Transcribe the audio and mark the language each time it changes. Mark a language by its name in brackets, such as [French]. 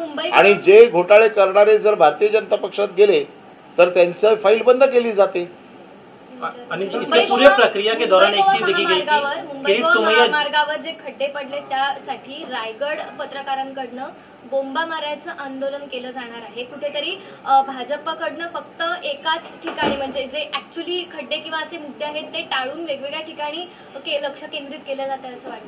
[Marathi] आणि जे घोटाळे करणारे जर भारतीय जनता पक्षात गेले तर त्यांची फाईल बंद केली जाते। [Hindi] आणि इसकी पूरी प्रक्रिया के दौरान एक चीज देखी गई थी, किरीट सोमैया [Marathi] मार्गावर जे खड्डे पडले त्यासाठी रायगड पत्रकारांकडनं बोंबा मारायचं आंदोलन केलं जाणार आहे। कुठेतरी भाजपकडनं फक्त एकाच ठिकाणी, म्हणजे जे ऍक्च्युअली खड्डे किंवा असे मुद्दे आहेत ते टाळून वेगवेगळ्या ठिकाणी लक्ष केंद्रित केलं जातं असं वाटतं।